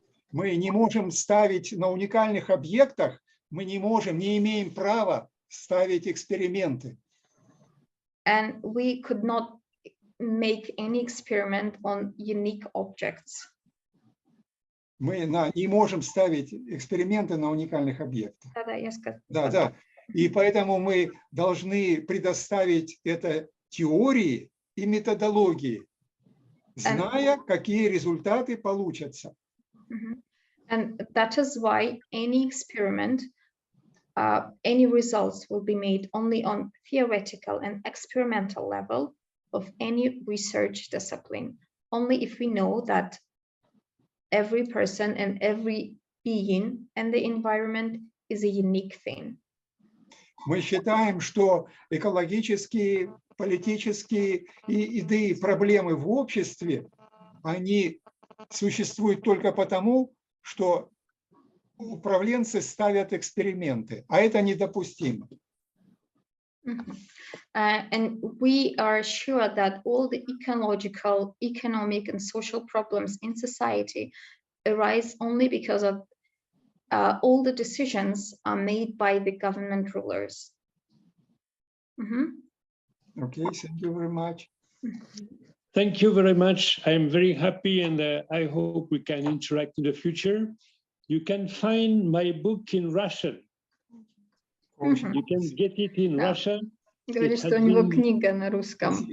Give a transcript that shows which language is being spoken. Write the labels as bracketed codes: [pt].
[ru] Мы не можем ставить на уникальных объектах, мы не имеем права ставить эксперименты. [en] And we could not make any experiment on unique objects. [ru] Мы не можем ставить эксперименты на уникальных объектах. Да, я сказала. Да. И поэтому мы должны предоставить это теории и методологии, зная, какие результаты получатся. [en] And that is why any experiment, any results will be made only on theoretical and experimental level of any research discipline, only if we know that every person and every being and the environment is a unique thing. [ru] Мы считаем, что экологические, политические и идеи, проблемы в обществе, они существуют только потому, что управленцы ставят эксперименты, а это недопустимо. [en] And we are sure that all the ecological, economic, and social problems in society arise only because of all the decisions are made by the government rulers. Okay, thank you very much. Thank you very much. I'm very happy, and I hope we can interact in the future. You can find my book in Russian. You can get it in Russian. [ru] Говорит, что у него книга на русском.